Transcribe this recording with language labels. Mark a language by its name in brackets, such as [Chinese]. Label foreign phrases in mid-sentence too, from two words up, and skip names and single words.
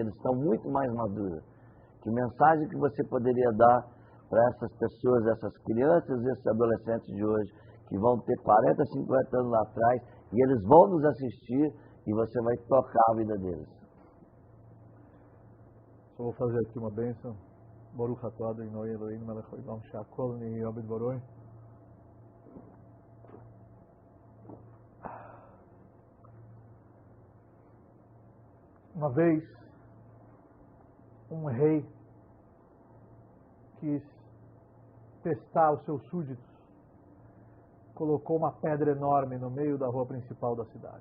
[Portuguese] Eles estão muito mais maduros. Que mensagem que você poderia dar para essas pessoas, essas crianças e esses adolescentes de hoje, que vão ter 40, 50 anos lá atrás, e eles vão nos assistir e você vai tocar a vida deles. Só vou fazer aqui uma bênção. [Hebrew] ברוך אתה אדוני אלוהינו מלך העולם שהכל נהיה בדברו. [Portuguese] Uma vez, um rei quis testar os seus súditos, colocou uma pedra enorme no meio da rua principal da cidade.